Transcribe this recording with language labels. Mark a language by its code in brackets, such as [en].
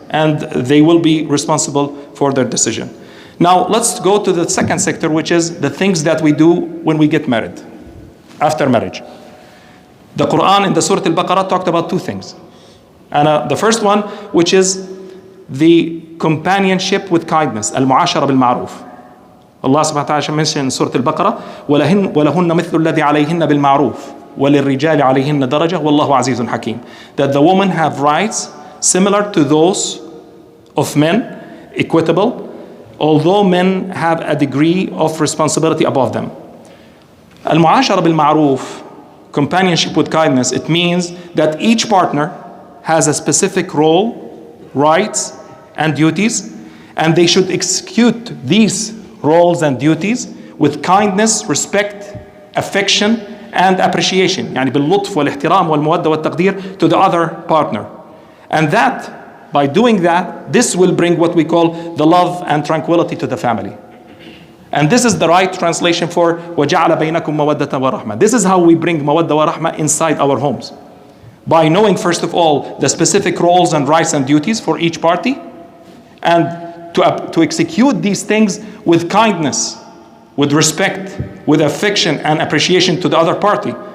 [en] And they will be responsible for their decision. Now let's go to the second sector, which is the things that we do when we get married, after marriage. The Quran in the Surah Al-Baqarah talked about two things. And the first one, which is the companionship with kindness, al-mu'ashara bil-ma'ruf. Allah subhanahu wa ta'ala mentioned in Surah Al-Baqarah, [ar] وَلَهُنَّ مِثْلُ الَّذِي عَلَيْهِنَّ بِالْمَعْرُوفِ وَلِلرِّجَالِ عَلَيْهِنَّ دَرَجَةٌ وَاللَّهُ عَزِيزٌ حَكِيمٌ. [en] That the woman have rights similar to those of men, equitable, although men have a degree of responsibility above them. Al-mu'ashara bil-ma'ruf, companionship with kindness, it means that each partner has a specific role, rights, and duties, and they should execute these roles and duties with kindness, respect, affection, and appreciation. [ar] يعني باللطف والاحترام والمودة والتقدير [en] to the other partner. And that, by doing that, this will bring what we call the love and tranquility to the family. And this is the right translation for [ar] وَجَعَلَ بَيْنَكُمْ مَوَدَّةً وَرَحْمَةً. [en] This is how we bring mawadda wa rahmah inside our homes. By knowing, first of all, the specific roles and rights and duties for each party, and to execute these things with kindness, with respect, with affection and appreciation to the other party.